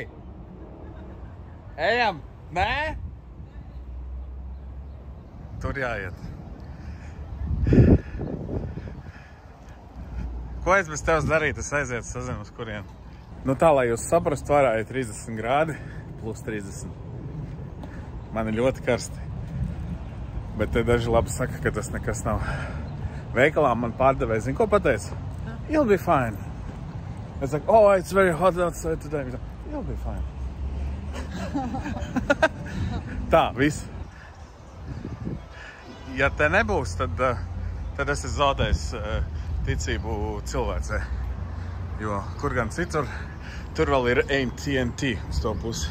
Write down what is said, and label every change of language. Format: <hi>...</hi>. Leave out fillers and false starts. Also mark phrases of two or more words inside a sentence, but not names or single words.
<lv>Ejam? Nē? Tur jāiet. Ko es bez tevis darītu? Es aizietu sazinu uz kurien. Nu tā, lai jūs saprastu, varā ir 30 grādi, plus 30. Man ir ļoti karsti. Bet te daži labi saka, ka tas nekas nav. Veikalā man pārdevēja, zin, ko pateica?</lv> <en>You'll be fine.</en> <lv>Es saku,</lv> <en>oh, it's very hot outside today. You'll be fine.</en> <lv>Tā, viss. Ja te nebūs, tad es zaudējis ticību cilvēcē. Jo kur gan citur, tur vēl ir AT&T uz to pusi.</lv>